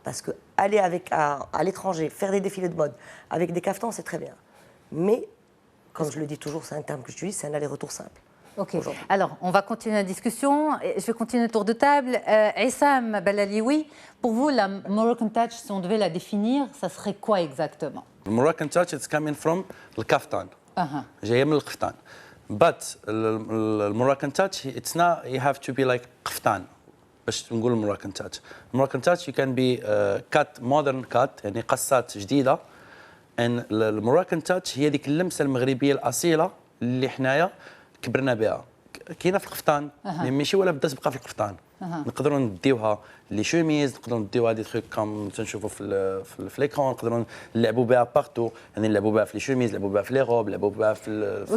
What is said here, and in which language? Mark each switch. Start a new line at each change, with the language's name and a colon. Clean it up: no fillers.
French: Parce qu'aller à l'étranger, faire des défilés de mode avec des caftans, c'est très bien. Mais, comme je le dis toujours, c'est un terme que j'utilise, c'est un aller-retour simple. Ok. Alors, on va continuer la discussion. Je vais continuer le tour de table. Essam Belalioui, pour vous, la Moroccan touch, si on devait la définir, ça serait quoi exactement?
English: The Moroccan touch, it's coming from the kaftan.
Arabic: جاية من القفطان.
English: But the Moroccan touch, it's not, you have to be like قفطان.
Arabic: باش نقول
English: Moroccan touch. Moroccan touch, you can be cut, modern cut,
Arabic: يعني قصات جديدة.
English: And the Moroccan touch
Arabic: هي ديك اللمسة المغربية الأصيلة اللي حنايا كبرنا بها. كاينه في القفطان ماشي ولا بدا تبقى في القفطان. نقدروا نديوها لي شوميز، نقدروا نديوها دي تخيك كم تنشوفوا في ليكرون، نقدروا نلعبوا بها بارتو، يعني نلعبوا بها في لي شوميز، نلعبوا بها في لي روب، نلعبوا بها في